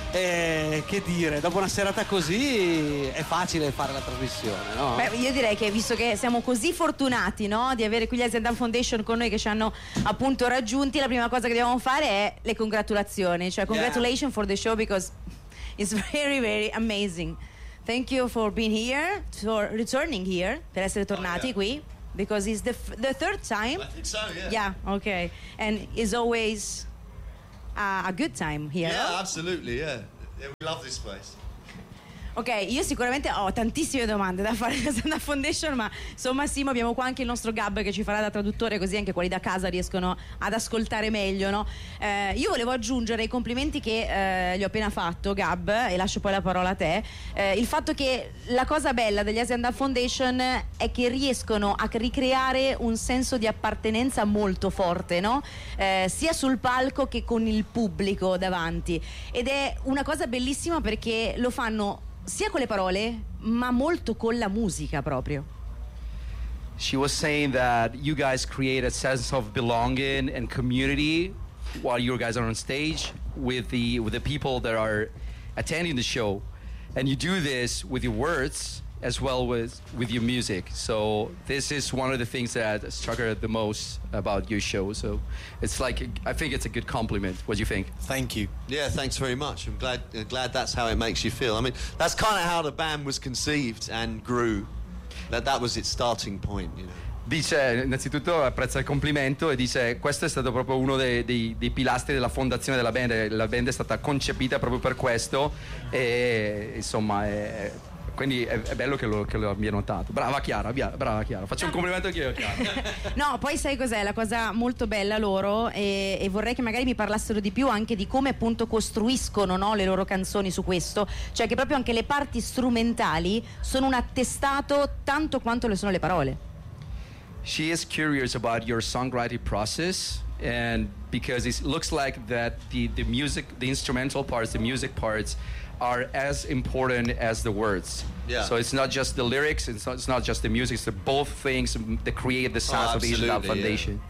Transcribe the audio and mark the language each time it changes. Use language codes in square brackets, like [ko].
[it] E che dire, dopo una serata così è facile fare la trasmissione, no? Beh, io direi che, visto che siamo così fortunati, no, di avere qui gli Asian Dub Foundation con noi che ci hanno appunto raggiunti, la prima cosa che dobbiamo fare è le congratulazioni, cioè [en] congratulations for the show, because it's very very amazing. Thank you for being here, for returning here, [it] per essere tornati qui, [en] because it's the third time. I think so, yeah. Yeah, okay. And it's always a good time here. Yeah, absolutely, yeah. We love this place. [it] Ok, io sicuramente ho tantissime domande da fare da Foundation, ma insomma Simo, abbiamo qua anche il nostro Gab che ci farà da traduttore, così anche quelli da casa riescono ad ascoltare meglio, no? Io volevo aggiungere i complimenti che gli ho appena fatto, Gab, e lascio poi la parola a te. Il fatto che la cosa bella degli Asian Dub Foundation è che riescono a ricreare un senso di appartenenza molto forte, no? Sia sul palco che con il pubblico davanti, ed è una cosa bellissima perché lo fanno sia con le parole, ma molto con la musica proprio. [en] She was saying that you guys create a sense of belonging and community while you guys are on stage with the people that are attending the show, and you do this with your words as well with your music. So this is one of the things that struck her the most about your show. So it's like, I think it's a good compliment. What do you think? Thank you. Yeah, thanks very much. I'm glad that's how it makes you feel. I mean, that's kind of how the band was conceived and grew. That was its starting point, you know. [it] Dice, innanzitutto apprezza il complimento e dice, questo è stato proprio uno dei pilastri della fondazione della band. La band è stata concepita proprio per questo e insomma è... Quindi è bello che lo abbia notato. Brava Chiara. Faccio un complimento anche io, Chiara. No, poi sai cos'è? La cosa molto bella loro, e vorrei che magari mi parlassero di più anche di come appunto costruiscono, no, le loro canzoni su questo. Cioè che proprio anche le parti strumentali sono un attestato tanto quanto le sono le parole. [en] She is curious about your songwriting process, and because it looks like that the music, the instrumental parts, the music parts are as important as the words. Yeah. So it's not just the lyrics, it's not just the music, it's the both things that create the sound of the Asian Dub Foundation.